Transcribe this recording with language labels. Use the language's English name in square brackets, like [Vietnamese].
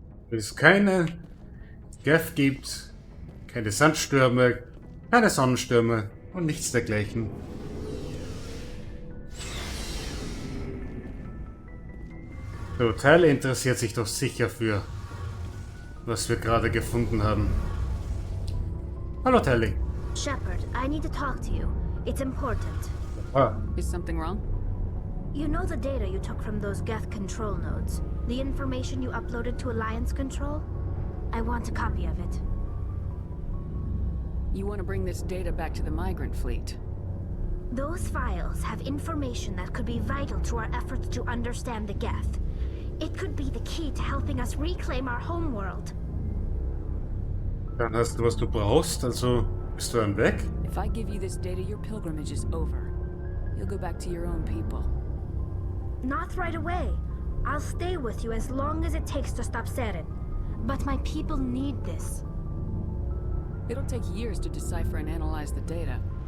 [German] Es keine Geth gibt, keine Sandstürme, keine Sonnenstürme und nichts dergleichen. So, Tali interessiert sich doch sicher für, was wir gerade gefunden haben. Hallo Tali. [English] Shepard, I need to talk to you. It's important. Ah, Is something wrong? You know the data you took from those Geth control nodes? The information you uploaded to Alliance Control? I want a copy of it. You want to bring this data back to the migrant fleet? Those files have information that could be vital to our efforts to understand the Geth. It could be the key to helping us reclaim our homeworld. [German] dann hast du, was du brauchst, also bist du dann weg? [English] If I give you this data, your pilgrimage is over. You'll go back to your own people. Not right away. I'll stay with you as long as it takes to stop Seren. But my people need this. It'll take years to decipher and analyze the data.